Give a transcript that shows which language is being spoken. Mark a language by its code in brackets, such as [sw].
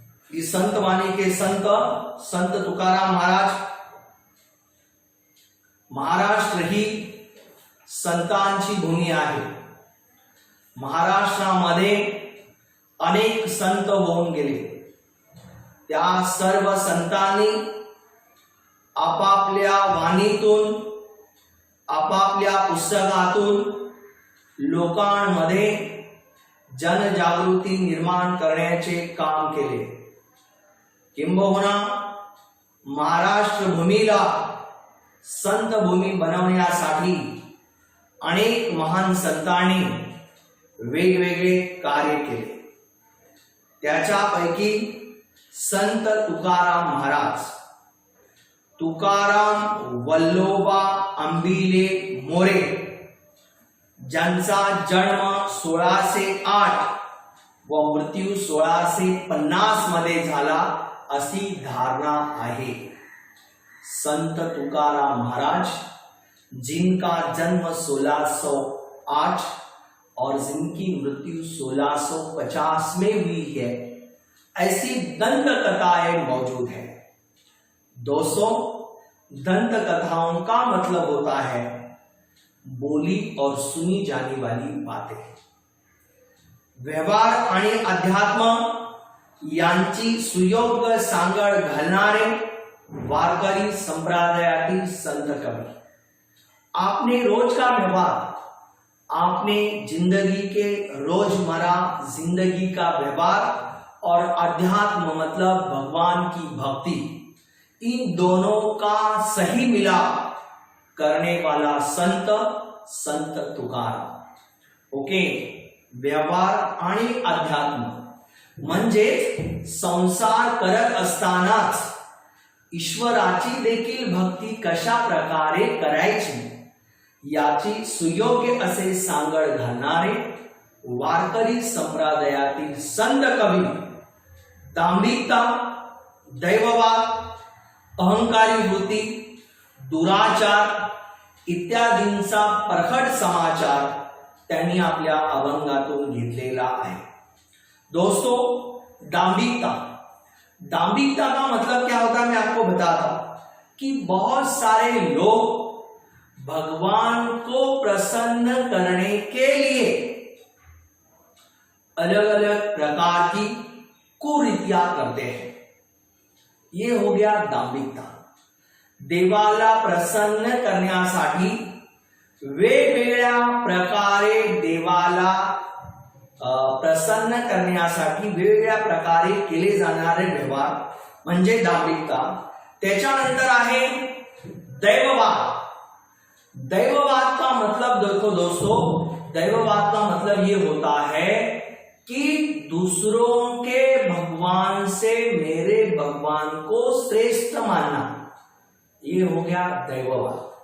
[hi] इस संतवाणी के संत तुकाराम महाराज। [mr] महाराष्ट्र ही संतांची भूमी आहे। महाराष्ट्रामध्ये अनेक संत होऊन गेले। त्या सर्व संतांनी आपापल्या वाणीतून, आपापल्या पुस्तकातून लोकांमध्ये जनजागृती निर्माण करण्याचे काम केले। किंबहुना महाराष्ट्र भूमीला संत भूमी बनवण्यासाठी अनेक महान संतांनी वेगवेगळे कार्य केले। त्याच्यापैकी संत तुकाराम महाराज, तुकाराम वल्लोबा अंबिले मोरे, ज्यांचा जन्म 1608 व मृत्यू 1650 मध्ये झाला अशी धारणा आहे। [hi] संत तुकाराम महाराज जिनका जन्म 1608 और जिनकी मृत्यु 1650 में हुई है, ऐसी दंत कथाएं मौजूद है। दोस्तों, दंत कथाओं का मतलब होता है बोली और सुनी जाने वाली बातें। [mr] व्यवहार आणि अध्यात्म यांची सुयोग्य सांगड घालणारे वारकरी संप्रदायातील संत कवी। [hi] आपने रोज का व्यवहार, आपने जिंदगी के रोजमर्रा जिंदगी का व्यवहार और अध्यात्म मतलब भगवान की भक्ति, इन दोनों का सही मिलाप करने वाला संत तुकाराम। [mr] ओके, व्यवहार आणि अध्यात्म म्हणजे संसार करत असतानाच ईश्वराची देखील भक्ती कशा प्रकारे करायची याची सुयोग्य असे सांगड घालणारे वारकरी संप्रदायातील संत कवी दांभिकता, दैववाद, अहंकारी वृत्ती, दुराचार इत्यादींचा परखड समाचार त्यांनी आपल्या अभंगातून घेतलेला आहे। [hi] दोस्तों, दांभिकता का मतलब क्या होता है मैं आपको बताता हूं कि बहुत सारे लोग भगवान को प्रसन्न करने के लिए अलग अलग प्रकार की कुरीतियां करते हैं। ये हो गया दांभिकता। [mr] देवाला प्रसन्न करण्यासाठी वेगवेगळ्या प्रकारे देवाला प्रसन्न करण्यासाठी वेगवेगळ्या प्रकारे केले जाणारे व्यवहार म्हणजे दांभिकता। त्याच्यानंतर आहे दैववाद। [hi] दैववाद का मतलब देखो दोस्तों, दैववाद का मतलब ये होता है कि दूसरों के भगवान से मेरे भगवान को श्रेष्ठ मानना, ये हो गया दैववाद।